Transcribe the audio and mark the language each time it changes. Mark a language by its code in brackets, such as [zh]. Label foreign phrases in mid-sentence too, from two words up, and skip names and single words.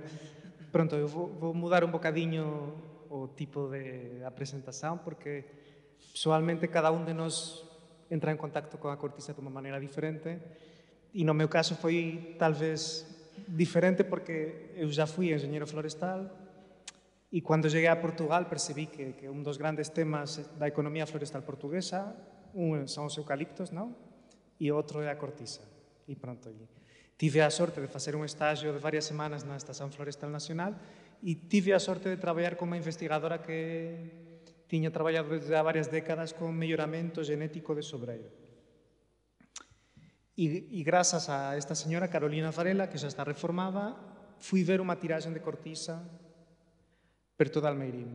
[pt] Pronto, eu vou mudar um bocadinho o tipo de apresentação, porque pessoalmente cada um de nós entra em contacto com a cortiça de uma maneira diferente e no meu caso foi talvez diferente porque eu já fui engenheiro florestal e quando cheguei a Portugal percebi que um dos grandes temas da economia florestal portuguesa são os eucaliptos, não? E outro é a cortiça. [gl] E pronto, tive a sorte de facer un estágio de varias semanas na Estación Florestal Nacional e tive a sorte de traballar con unha investigadora que tiña traballado desde há varias décadas con melloramento genético de sobreiro. E grazas a esta señora, Carolina Varela, que xa está reformada, fui ver unha tiraxen de cortiza perto de Almeirín.